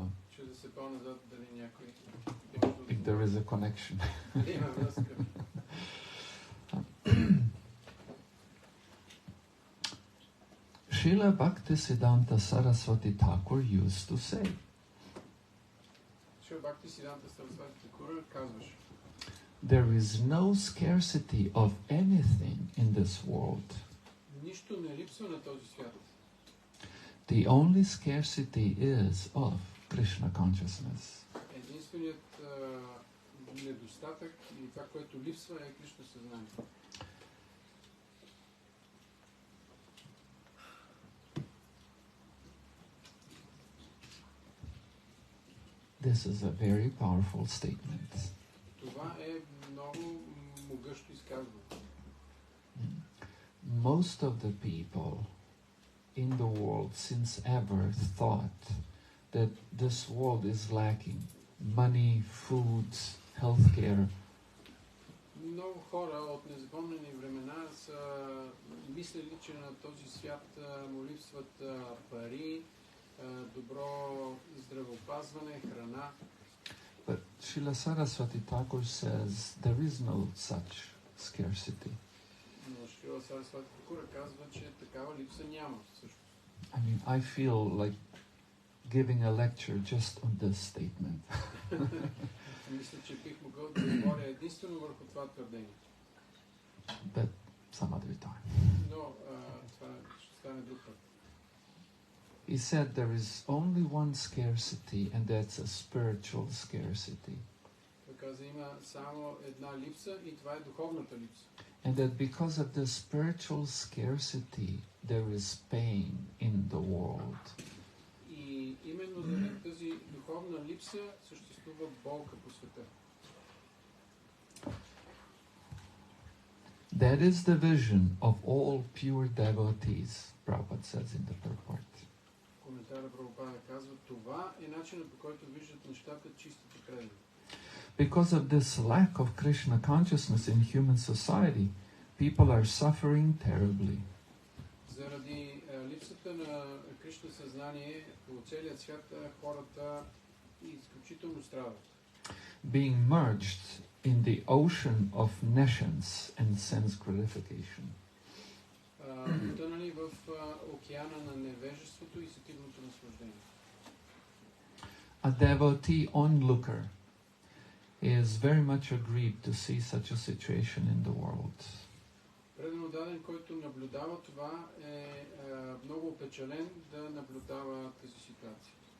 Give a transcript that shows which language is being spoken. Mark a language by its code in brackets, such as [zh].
[bg] Чу да се по-назад дали някой... [en] if there is a connection. [bg] Има връзка. [en] Srila Bhaktisiddhanta Saraswati Thakur used to say, [bg] Шрила Бхактисиддханта Сарасвати Такур казваше: [en] there is no scarcity of anything in this world. [bg] Нищо не липсва на този свят. [en] The only scarcity is of Krishna consciousness. [bg] Единственият недостатък или това, което липсва, е Кришна съзнание. [en] This is a very powerful statement. [bg] Това е много могъщо изказване. [en] Most of the people in the world since ever thought that this world is lacking money, food, healthcare. [bg] Много хора от незапомнени времена са мислили, че на този свят му липсват пари, добро здравеопазване, храна. [en] But Srila Saraswati Thakur says there is no such scarcity. [bg] Но Шрила Сарасвати Такур казва, че такава липса няма също. [en] I mean, I feel like giving a lecture just on this statement. [bg] Мисля, че бих могъл да говоря единствено върху това твърдение. [en] But some other time. [bg] Но това ще стане друг път. [en] He said there is only one scarcity, and that's a spiritual scarcity. [bg] Той каза, има само една липса и това е духовната липса. [en] And that because of the spiritual scarcity, there is pain in the world. [bg] И именно заради тази духовна липса съществува болка по света. [en] That is the vision of all pure devotees, Prabhupada says in the purport. [bg] Коментара Прабхупада казва, това е начинът, по който виждат нещата чистите предани. [en] Because of this lack of Krishna consciousness in human society, people are suffering terribly. [bg] Заради липсата на Кришна съзнание по целия свят хората изключително страдат. [en] Being merged in the ocean of nescience and sense gratification. [bg] Потънали в океана на невежеството и сетивното наслаждение. [en] A devotee onlooker is very much aggrieved to see such a situation in the world. [bg] Предано даден, който наблюдава това, е много опечален да наблюдава тази ситуация.